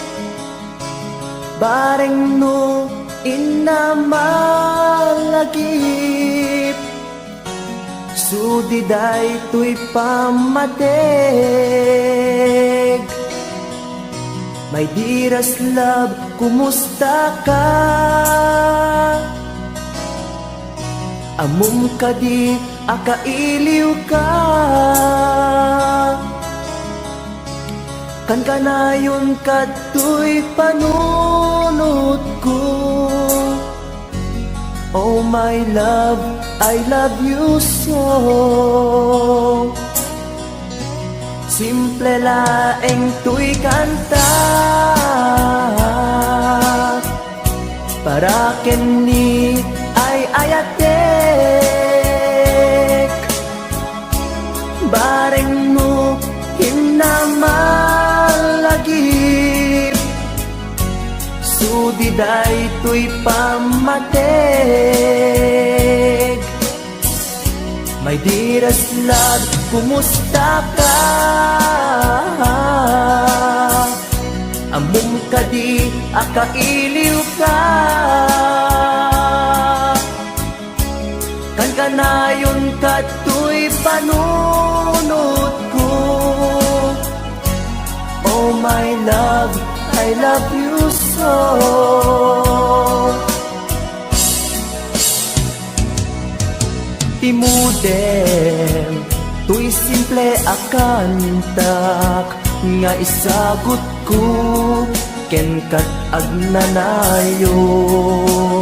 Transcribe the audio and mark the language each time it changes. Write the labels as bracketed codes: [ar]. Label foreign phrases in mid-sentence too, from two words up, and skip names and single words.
[ilo] bareng no inamalagip, sudiday tuy pamateg. [en] My dearest love, [ilo] kumusta ka? Amum ka di akailiw ka. Kan kanayon kato'y panunod ko. [en] Oh my love, I love you so. [ilo] Simple laeng to'y kanta para kini ay ayatek. Bareng mo hinamalagip, sudiday to'y pamatek. [en] My dearest love, [ilo] kumusta ka? Among kadi akailiw ka. Kan kanayon kato'y panunod ko. [en] Oh my love, I love you so. [ilo] Timudem, tuy simple akantak, nga isagot ko, ken kat agnanayon.